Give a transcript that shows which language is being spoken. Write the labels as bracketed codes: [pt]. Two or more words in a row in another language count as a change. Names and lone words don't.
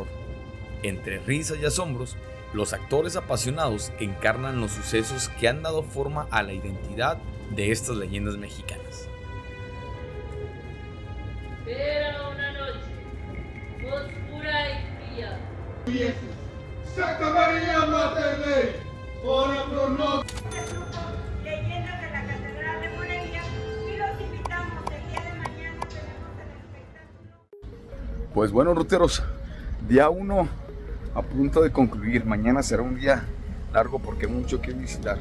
[es] Entre risas y asombros, los actores apasionados encarnan los sucesos que han dado forma a la identidad de estas leyendas mexicanas. Era una noche oscura y fría. [la] Santa María Mater Dei, ora pro nobis. [es] Leyendas de la Catedral de Morelia y los invitamos. El día de mañana tenemos el espectáculo. Pues bueno, ruteros, día 1 a punto de concluir. Mañana será un día largo porque hay mucho que visitar.